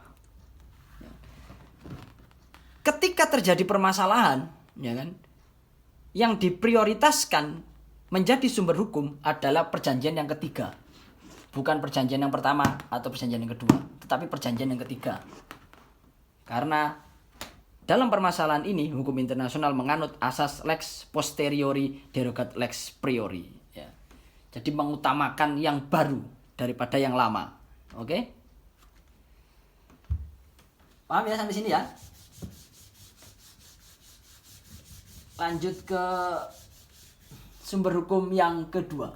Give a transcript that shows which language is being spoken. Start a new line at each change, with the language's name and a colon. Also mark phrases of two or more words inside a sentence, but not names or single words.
Indonesian: Ketika terjadi permasalahan, ya kan, yang diprioritaskan menjadi sumber hukum adalah perjanjian yang ketiga. Bukan perjanjian yang pertama atau perjanjian yang kedua, tetapi perjanjian yang ketiga. Karena dalam permasalahan ini, hukum internasional menganut asas
Latin: lex posteriori derogat lex priori.
Indonesian: Ya. Jadi mengutamakan yang baru daripada yang lama. Oke? Paham ya sampai sini ya? Lanjut ke sumber hukum yang kedua.